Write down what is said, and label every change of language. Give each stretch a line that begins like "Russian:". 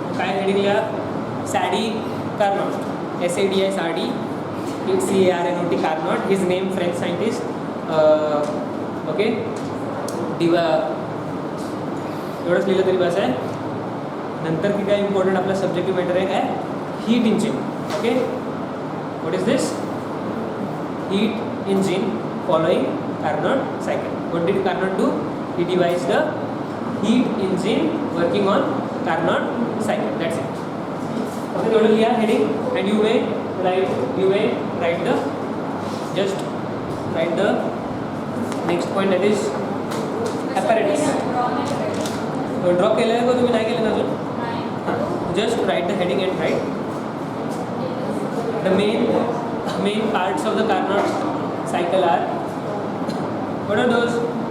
Marathi: काय हेडिंग लिहा, Sadie Carnot, SADI CARNOT Carnot.
English: His name French scientist.
Marathi: Okay, एवढंच लिहिलं तरी बस आहे. नंतर की काय इम्पॉर्टंट आपला सब्जेक्टिव्ह मॅटर आहे, काय, heat engine.
English: Okay, what is this? Heat engine following Carnot cycle. What did Carnot do? He devised the heat engine working on Carnot cycle. That's it. Okay, total लिया heading, and you may write the next point, that is apparatus.
Marathi: तो draw केलं आहे का तुम्ही? नाही केलं अजून?
English: हां, just write the heading and write the main parts of the Carnot cycle are, what are those?